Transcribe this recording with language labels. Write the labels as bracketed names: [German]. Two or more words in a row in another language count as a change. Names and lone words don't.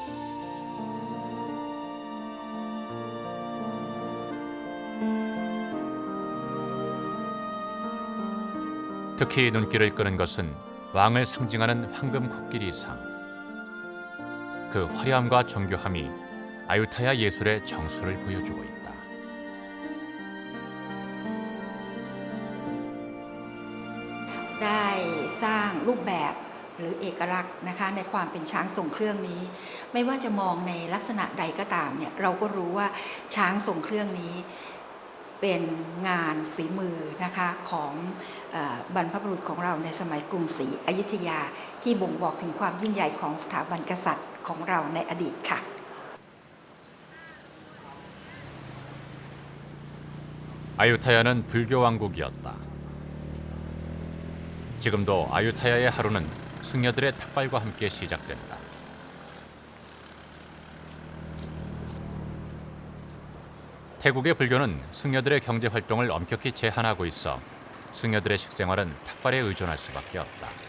[Korean] 특히 눈길을 끄는 것은 왕을 상징하는 황금 코끼리상. 그 화려함과 정교함이 아유타야 예술의 정수를 보여주고 있다. [Thai] ได้สร้างรูปแบบหรือเอกลักษณ์นะคะในความเป็นช้างทรงเครื่องนี้ไม่ว่าจะมองในลักษณะใดก็ตามเนี่ยเราก็รู้ว่าช้างทรงเครื่องนี้เป็นงานฝีมือนะคะของบรรพบุรุษของเราในสมัยกรุงศรีอยุธยาที่บ่งบอกถึงความยิ่งใหญ่ของสถาบันกษัตริย์ของเราในอดีตค่ะ [Korean] 아유타야는 불교 왕국이었다. 지금도 아유타야의 하루는 승려들의 탁발과 함께 시작된다. 태국의 불교는 승려들의 경제 활동을 엄격히 제한하고 있어 승려들의 식생활은 탁발에 의존할 수밖에 없다.